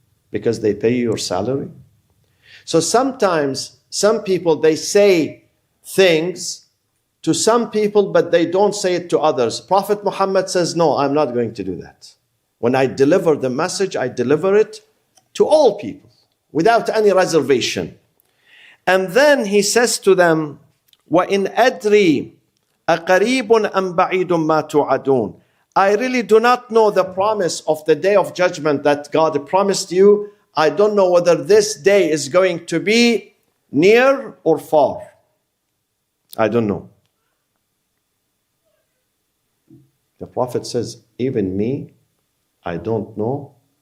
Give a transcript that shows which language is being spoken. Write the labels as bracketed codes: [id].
[en] Because they pay your salary? So sometimes some people, they say things to some people, but they don't say it to others. Prophet Muhammad says, no, I'm not going to do that. When I deliver the message, I deliver it to all people without any reservation. And then he says to them, [ar] وَإِنْ أَدْرِي أَقَرِيبٌ أَمْ بَعِيدٌ مَا تُوعَدُونَ. [en] I really do not know the promise of the day of judgment that God promised you. I don't know whether this day is going to be near or far. I don't know. The Prophet says, even me, I don't know.